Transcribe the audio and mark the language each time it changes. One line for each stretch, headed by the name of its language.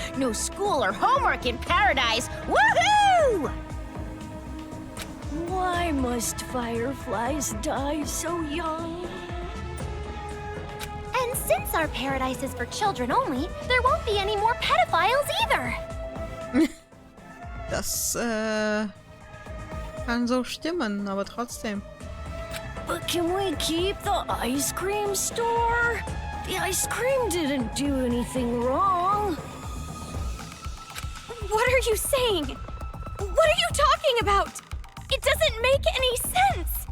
English: No school or homework in paradise! Woohoo! Why must fireflies die so young? And since our paradise is for children only, there won't be any more pedophiles either.
German: Das kann so stimmen, aber trotzdem.
English: But can we keep the ice cream store? The ice cream didn't do anything wrong. What are you saying? What are you talking about? It doesn't make any sense.